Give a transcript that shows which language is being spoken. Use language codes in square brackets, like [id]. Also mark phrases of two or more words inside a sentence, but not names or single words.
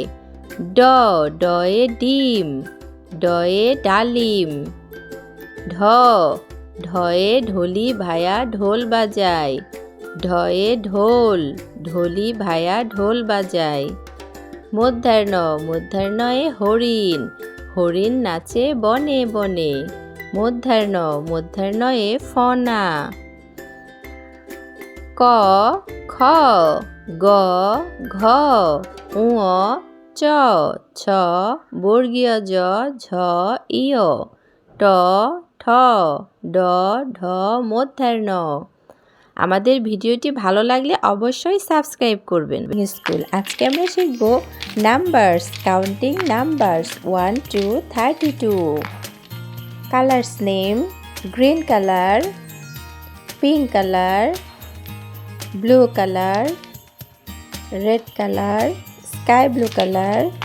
[bn] ড, ডয়ে ডিম, ডয়ে ডালিম। ঢ, ঢয়ে ঢোলি ভায়া ঢোল বাজায়। ঢয়ে ঢোল, ঢোলি ভায়া ঢোল বাজায়। মধ্যাহ্ন, মধ্যাহ্নয়ে হরিণ, হরিণ নাচে বনে বনে। মধ্যাহ্ন, মধ্যাহ্নয়ে ফনা। ক, খ, গ, ঘ, উঁ, চ, ছ, বর্গীয় জ, ঝ, ইয়। ট, ঠ, ড, ঢ, মধ্যাহ্ন। আমাদের ভিডিওটি ভালো লাগলে অবশ্যই সাবস্ক্রাইব করবেন। স্কুল, আজকে আমরা শিখব নাম্বারস, [en] counting numbers [bn] 1 to 32। [en] Colours name: green colour, pink colour, blue colour, red colour, sky blue colour.